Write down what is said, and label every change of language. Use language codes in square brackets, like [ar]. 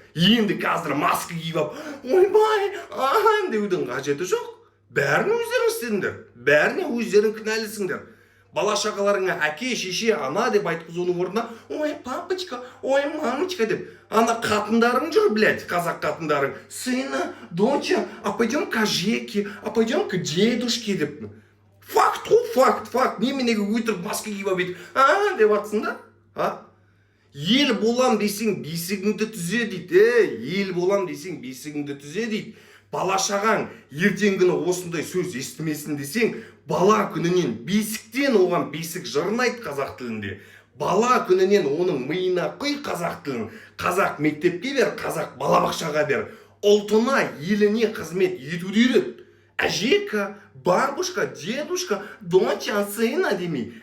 [kk] Енді қазір маска киіп алып, ойбай, деудің қажеті жоқ. Бәрін өздерің істедіңдер. Бәріне өздерің кінәлісіңдер. Бала-шағаларыңа әке, шеше, ана деп айтқызудың орнына, [ru] ой, папочка, ой, мамочка [kk] деп. Ана қатындарың жүр, блядь, қазақ қатындарың. [ru] Сына, доча, а пойдем к Жеке, а пойдем к дедушке [kk] деп. Факт қой, факт. Неменеге өтіріп маска киіп алып, деп атсың да? Ел болам десең бесігіңді түзе дейді. Ел болам десең бесігіңді түзе дейді. Бала-шағаң ертеңгіні осындай сөз естімесін десең, бала күнінен бесіктен оған бесік жырын айт қазақ тілінде. Бала күнінен оның миына құй қазақ тілін. Қазақ мектепке бер, қазақ балабақшаға бер. Ұлтына, еліне қызмет етуді үйрет. Әжека, [ru] бабушка, дедушка, доча, сына [kk] демей.